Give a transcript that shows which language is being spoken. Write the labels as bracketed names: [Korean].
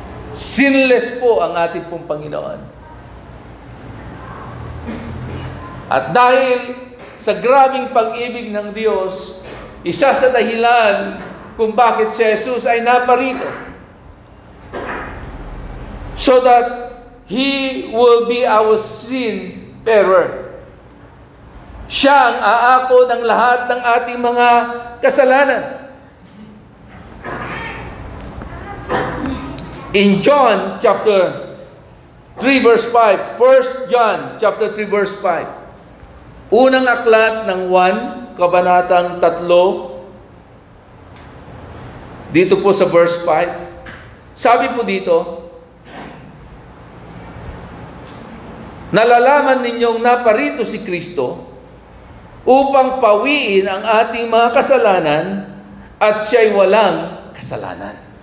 [Filipino] Sinless po ang ating pong Panginoon. At dahil sa grabing pag-ibig ng Diyos, isa sa dahilan kung bakit si Jesus ay naparito. [English] So that He will be our sin bearer. [Filipino] Siya ang aako ng lahat ng ating mga kasalanan. [English] In John chapter 3 verse 5, [Filipino] 1 John chapter 3 verse 5, unang aklat ng 1, kabanatang 3, dito po sa verse 5, sabi po dito, nalalaman ninyong naparito si Kristo upang pawiin ang ating mga kasalanan at siya'y walang kasalanan.